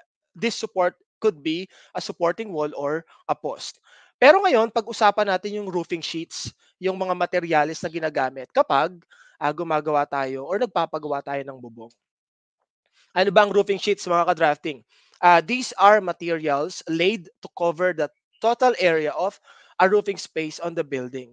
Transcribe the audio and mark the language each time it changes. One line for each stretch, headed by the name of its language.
English: This support could be a supporting wall or a post.
Filipino: Pero ngayon, pag-usapan natin yung roofing sheets, yung mga materyales na ginagamit kapag gumagawa tayo or nagpapagawa tayo ng bubong. Ano ba ang roofing sheets mga ka-drafting?
English: These are materials laid to cover the total area of a roofing space on the building.